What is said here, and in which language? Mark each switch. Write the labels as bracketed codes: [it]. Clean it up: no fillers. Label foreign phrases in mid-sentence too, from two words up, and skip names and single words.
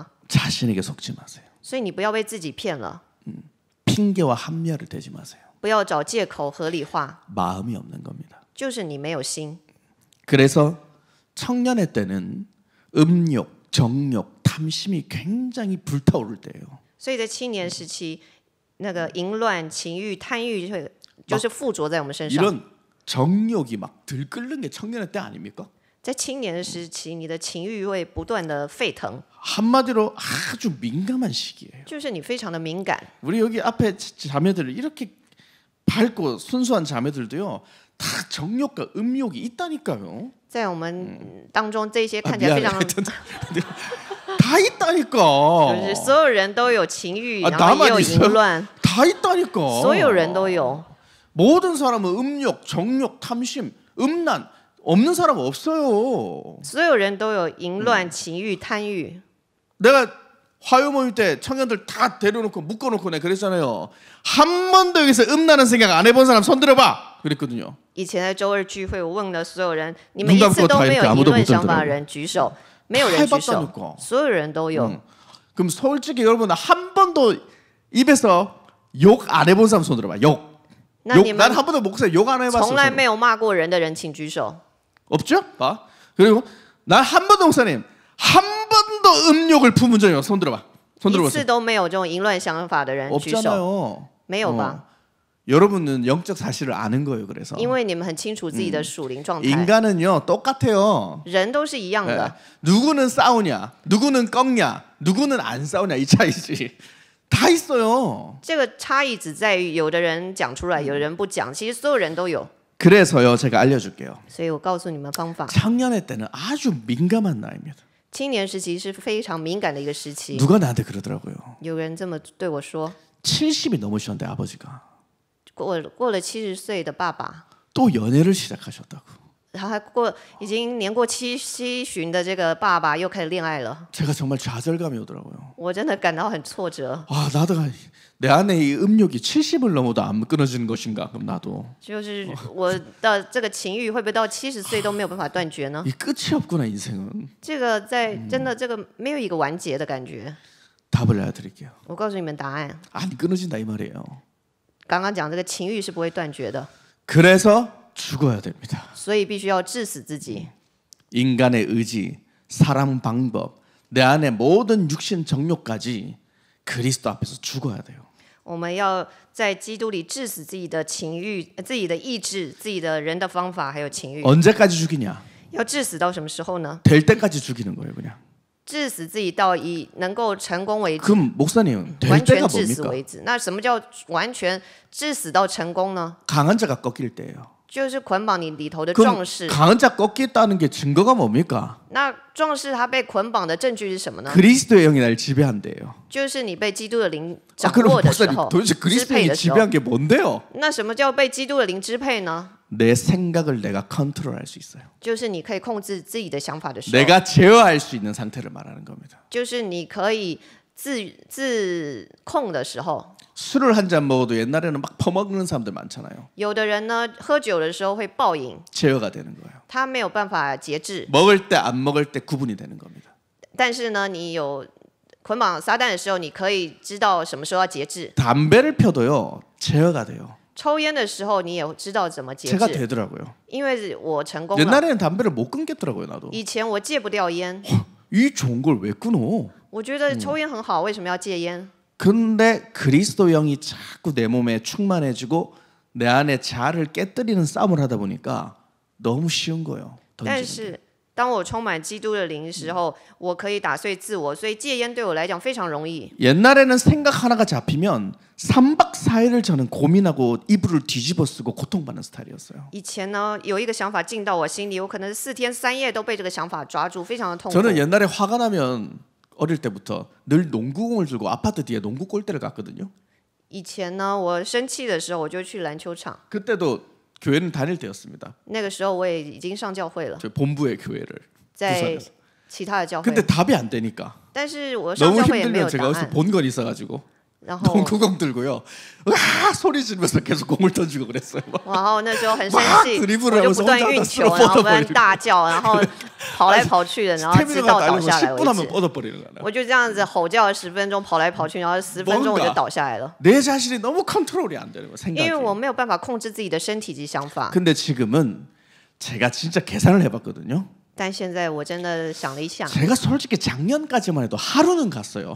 [ko] 자신에게 속지 마세요. [zh] 所以你不要被自己骗了， [ko] 핑계와 합리화를 대지 마세요. [zh] 不要找借口合理化， [ko] 마음이 없는 겁니다. [zh] 就是你没有心。 [ko] 그래서 청년의 때는 음욕, 정욕, 탐심이 굉장히 불타오를 때예요. [zh] 所以在青年时期，那个淫乱、情欲、贪欲会就是附着在我们身上。 [ko] 이런 정욕이 막 들끓는 게 청년의 때 아닙니까? [zh] 在青年的时期，你的情欲会不断的沸腾， [ko] 한마디로 아주 민감한 시기예요. [zh] 就是你非常的敏感。 [ko] 우리 여기 앞에 자매들 이렇게 밝고 순수한 자매들도요. 다 정욕과 음욕이 있다니까요. [zh] 在我们当中，这些 [ko] 아, [zh] 看起来非常 [ko] 다 있다니까. [zh] 就是所有人都有情欲， [ko] 아, [zh] 然后也有 [ko] 나만 [zh] 淫 [ko] 있어요? [zh] 乱， [ko] 다 있다니까. [zh] 所有人都有。 [ko] 모든 사람은 음욕, 정욕, 탐심, 음란 없는 사람 없어요. [zh] 所有人都有淫乱、情欲、贪欲。 [ko] 내가 화요 모임 때 청년들 다 데려놓고 묶어놓고 내가 그랬잖아요. 한 번도 여기서 음란한 생각 안 해본 사람 손 들어봐. 그랬거든요. [zh] 以前在周二聚会，我问了所有人，你们一次都没有淫乱想法的人举手，没有人举手，所有人都有。 [ko] 그럼 솔직히 여러분 한 번도 입에서 욕 안 해본 사람 손 들어봐. 욕. [zh] 那你 [ko] 난 [zh] 们 [ko] 한 번도 목사님 욕 안 해봤어. [zh] 从来没有骂过人的人，请举手。 [ko] 없죠? 봐. 그리고 난 한 번도 목사님 한 번도 음욕을 품은 적이 없어. 손 들어봐. 손 [zh] 一 [ko] 들어보세요. [zh] 次都没有这种淫乱想法的人举手， [ko] 없잖아요. [zh] 没有吧？ [ko] 여러분은 영적 사실을 아는 거예요. 그래서 [zh] 因为你们很清楚自己的属灵状态， [ko] 인간은요 똑같아요. [zh] 人都是一样 [ko] 네. [zh] 的。 [ko] 누구는 싸우냐, 누구는 꺾냐, 누구는 안 싸우냐 이 차이지. 다 있어요. [zh] 这个差异只在于有的人讲出来，有的人不讲，其实所有人都有。 [ko] 그래서요 제가 알려줄게요. [zh] 所以我告诉你们方法。 [ko] 청년의 때는 아주 민감한 나이입니다. [zh] 青年时期是非常敏感的一个时期。 [ko] 누가 나한테 그러더라고요. [zh] 有人这么对我说， [ko] 70이 넘으셨는데 아버지가 [zh] 过了70岁的爸爸， [ko] 또 연애를 시작하셨다고. [zh] 他还已经年过七旬的这个爸爸又开始恋爱了， [ko] 제가 정말 좌절감이 오더라고요. [zh] 我真的感到很挫折。 [ko] 아 나도 내 안에 이 음욕이 70을 넘어도 안 끊어지는 것인가? 그럼 나도 [zh] 就是我的这个情欲会不会到70岁都没有办法断绝呢？ [ko] 이 끝이 없구나 인생은. [zh] 这个在真的这个没有一个完结的感觉。 [ko] 답을 알려드릴게요. [zh] 我告诉你们答案， [ko] 안 끊어진다 이 말이에요. [zh] 刚刚讲这个情欲是不会断绝的， [ko] 그래서 죽어야 됩니다. [zh] 所以必须要致死自己。 [ko] 인간의 의지, 사랑 방법, 내 안에 모든 육신 정욕까지 그리스도 앞에서 죽어야 돼요. [zh] 我们要在基督里致死自己的情欲、自己的意志、自己的人的方法，还有情欲。 [ko] 언제까지 죽이냐? [zh] 要致死到什么时候呢？ [ko] 될 때까지 죽이는 거예요, 그냥. [zh] 致死自己到以能够成功为止， [ko] 그럼 목사님, 될 [zh] 完全 [ko] 때가 [zh] 致死 [ko] 뭡니까? [zh] 为止。那什么叫完全致死到成功呢？ [ko] 강한 자가 꺾일 때예요. [zh] 就是捆绑你里头的 [ko] 그럼 [zh] 壮士。 [ko] 강한 자 꺾였다는 게 증거가 뭡니까? [zh] 那壮士他被捆绑的证据是什么呢？ [ko] 그리스도의 영이 날 지배한대요. [zh] 就是你被基督的灵 [ko] 아, [zh] 掌 [ko] 그럼 [zh] 握的时 [ko] 목사님 [zh] 候， [ko] 도대체 [zh] 支 [ko] 그리스도의 [zh] 配 [ko] 영이 [zh] 的时候。 [ko] 지배한 게 뭔데요? [zh] 那什么叫被基督的灵支配呢？ [ko] 내 생각을 내가 컨트롤할 수 있어요. [zh] 就是你可以控制自己的想法的时候， [ko] 내가 제어할 수 있는 상태를 말하는 겁니다. [zh] 就是你可以自控的时候。 [ko] 술을 한 잔 먹어도 옛날에는 막 퍼먹는 사람들 많잖아요. [zh] 有的人呢，喝酒的时候会暴饮， [ko] 제어가 되는 거예요. [zh] 他没有办法节制。 [ko] 먹을 때 안 먹을 때 구분이 되는 겁니다. [zh] 但是呢，你有捆绑撒旦的时候，你可以知道什么时候要节制。 [ko] 담배를 펴도요. 제어가 돼요. [zh] 抽烟的时候，你也知道怎么节 [ko] 제가 [zh] 制。 [ko] 되더라고요. [zh] 因为我成功了。 [ko] 옛날에는 담배를 못 끊겠더라고요, 나도. [zh] 以前我戒不掉烟， [ko] 이 좋은 걸 왜 끊어? [zh] 我觉得抽烟很好，为什么要戒烟？ [ko] 근데 그리스도 영이 자꾸 내 몸에 충만해지고 내 안에 자아를 깨뜨리는 싸움을 하다 보니까 너무 쉬운 거예요. [zh] 但 [ko] 던지는 게. [zh] 是当我充满基督的灵的时候，我可以打碎自我，所以戒烟对我来讲非常容易。 [ko] 옛날에는 생각 하나가 잡히면 3박 4일을 저는 고민하고 이불을 뒤집어 쓰고 고통받는 스타일이었어요. [zh] 以前呢，有一个想法进到我心里，我可能4天3夜都被这个想法抓住，非常的痛苦。 [ko] 저는 옛날에 화가 나면 어릴 때부터 늘 농구공을 들고 아파트 뒤에 농구 골대를 갔거든요. [zh] 以前呢，我生气的时候，我就去篮球场。 [ko] 그때도 교회는 다닐 때였습니다. [zh] 那个时候我也已经上教会了， [ko] 저 본부의 교회를 [zh] 在 [ko] 부산에서. [zh] 其他的教会 [ko] 근데 。 답이 안 되니까 [zh] 但是我上 [ko] 너무 [zh] 教会也没有 [ko] 힘들면 [zh] 答 [ko] 제가 어디서 [zh] 案， [ko] 본 건 있어가지고 [zh] 然后 [ko] 농구공 들고요. 와 소리 지르면서 계속 공을 던지고 그랬어요. [zh] 然后那时候很生气， [ko] 드리블을 [zh] 我就 [ko] 하면서 [zh] 不断 [ko] 혼자 [zh] 运 [ko] 다 [zh] 球，然后 [ko] 쓸어 [zh] 不断 [ko] 뻗어버리고 [zh] 大叫，然后跑来跑去的，然后直 [ko] 스태미나가 [zh] 到倒 [ko] 딸리고 [zh] 下来 [ko] 10분 [zh] 为 [ko] 하면 [zh] 止。 [ko] 뻗어버리는 거야. [zh] 我就这样子吼叫了10分钟，跑来跑去，然后10分钟我就倒下来了， [ko] 내 자신이 너무 컨트롤이 안 되는 거야 [zh] 因为 [ko] 생각이. [zh] 我没有办法控制自己的身体及想法。 [ko] 근데 지금은 제가 진짜 계산을 해봤거든요. [zh] 但现在我真的想了一下， [ko] 제가 솔직히 작년까지만 해도 하루는 갔어요.